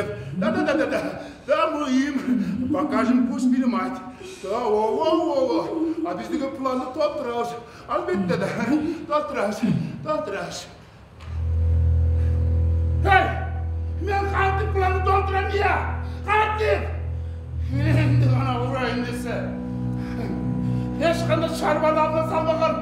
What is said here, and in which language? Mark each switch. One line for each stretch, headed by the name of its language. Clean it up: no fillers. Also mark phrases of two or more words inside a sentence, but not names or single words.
Russian: Да. Да, мы им покажем, пусть понимать.
Kyrgyz: Да, во. А биздеги планы толтырабыз. Албетте да. Толтырабыз. Hey! Мен кантип планы толтырам я? Кантип? Энди гана урайын десе. Эч кандай чарбаны алга салбаган.